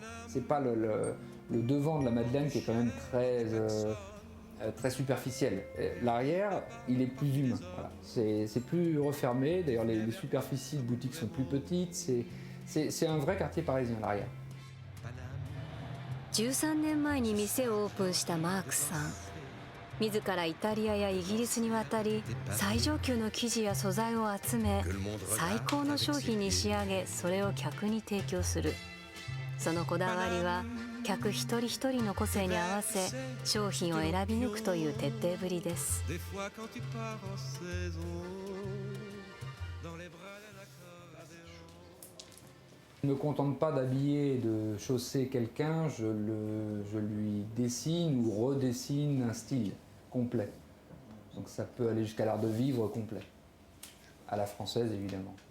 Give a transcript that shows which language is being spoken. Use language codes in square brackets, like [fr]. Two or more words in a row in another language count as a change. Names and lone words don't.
[fr] C'est pas le devant de la Madeleine qui est quand même très superficiel. L'arrière, il est plus humain. Voilà. C'est plus refermé. D'ailleurs, les superficies de boutiques sont plus petites. C'est un vrai quartier parisien, l'arrière. [ja] 13 年前に店をオープンしたマークスさん。自らイタリアやイギリスに渡り、最上級の生地や素材を集め、最高の商品に仕上げ、それを客に提供する。そのこだわりは、客一人一人の個性に合わせ商品を選び抜くという徹底ぶりです。 [fr] Je ne me contente pas d'habiller et de chausser quelqu'un, je lui dessine ou redessine un style complet. Donc ça peut aller jusqu'à l'art de vivre complet, à la française évidemment.